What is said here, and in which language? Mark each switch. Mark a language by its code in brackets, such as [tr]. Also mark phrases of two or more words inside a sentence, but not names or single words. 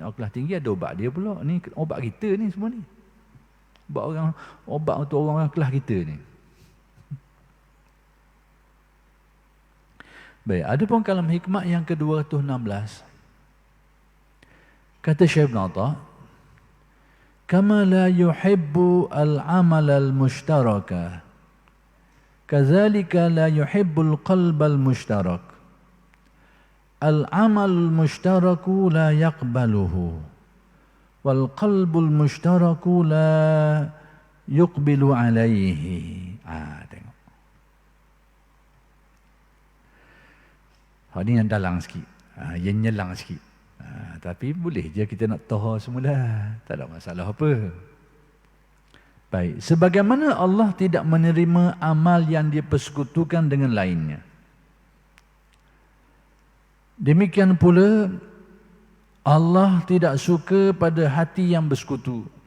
[ms] Orang kelas tinggi ada ubat dia pula. Ni obat kita ni semua ni. Obat untuk orang kelas kita ni. Baik, ada pun kalam hikmat yang ke-216. Kata Syekh Ibn Atta, [ar] كما لا يحب العمل المشترك، كذلك لا يحب القلب المشترك. العمل المشترك لا يقبله، والقلب المشترك لا يقبل عليه. [ms] Tengok. Ini yang dalang sikit. Yang nyelang sikit. Tapi boleh je kita nak tahu semula. Tak ada masalah apa. Baik. Sebagaimana Allah tidak menerima amal yang dipersekutukan dengan lainnya, demikian pula Allah tidak suka pada hati yang bersekutu.